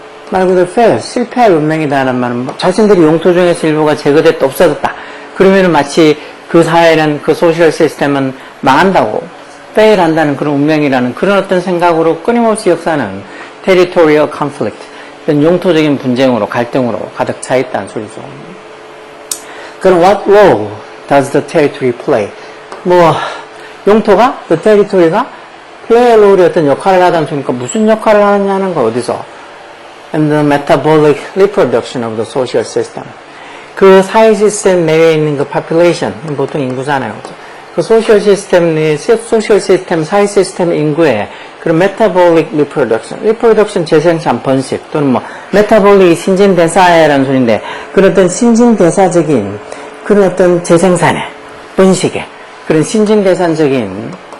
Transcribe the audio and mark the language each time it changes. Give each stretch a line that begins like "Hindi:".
Korean: 말 그대로 fail, 실패할 운명이다라는 말은 자신들이 용토 중에서 일부가 제거됐다, 없어졌다. 그러면은 마치 그 사회는, 그 소셜 시스템은 망한다고, fail 한다는 그런 운명이라는 그런 어떤 생각으로 끊임없이 역사는
English: territorial conflict,
Korean: 이런 용토적인 분쟁으로, 갈등으로 가득 차 있다는 소리죠.
English: 그럼 what role does the territory play?
Korean: 뭐, 용토가, the territory가
English: play a role
Korean: 이 어떤 역할을 하다는 소리니까 무슨 역할을 하느냐는 거 어디서?
English: And the metabolic reproduction of the social system.
Korean: 그 사회 시스템 내에 있는 그 population, 보통 인구잖아요. 그 소셜 시스템 내, 소셜 시스템, 사회 시스템 인구의 그런
English: metabolic reproduction,
Korean: 재생산, 번식, 또는 뭐, metabolic 신진대사라는 소리인데, 그런 어떤 신진대사적인, 그런 어떤 재생산의, 번식의, 그런 신진대사적인